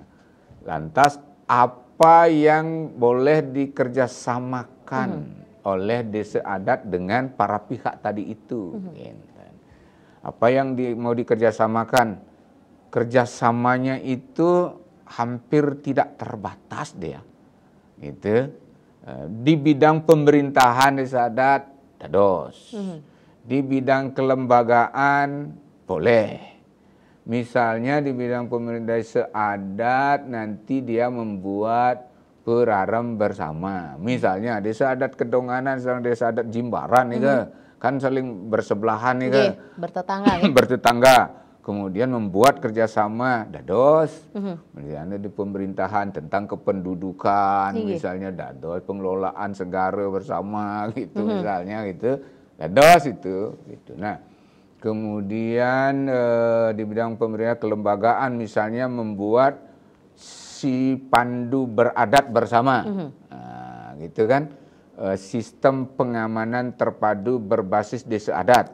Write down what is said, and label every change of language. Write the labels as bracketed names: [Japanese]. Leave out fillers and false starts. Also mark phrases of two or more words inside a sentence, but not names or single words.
[Indonesian] Lantas apa yang boleh dikerjasamakan oleh desa adat dengan para pihak tadi itu? Apa yang mau dikerjasamakan? Kerjasamanya itu hampir tidak terbatas dia. Gitu. Di bidang pemerintahan desa adat, dados. Di bidang kelembagaan boleh. Misalnya di bidang pemerintah desa adat nanti dia membuat perarem bersama. Misalnya desa adat Kedonganan sama desa adat Jimbaran nih kan saling bersebelahan nih bertetangga. Bertetangga. Kemudian membuat kerjasama dados. Misalnya di pemerintahan tentang kependudukan, misalnya dados pengelolaan segara bersama gitu misalnya gitu. Dados itu gitu. Nah, kemudian di bidang pemerintah kelembagaan misalnya membuat si pandu beradat bersama, nah, gitu kan, sistem pengamanan terpadu berbasis desa adat.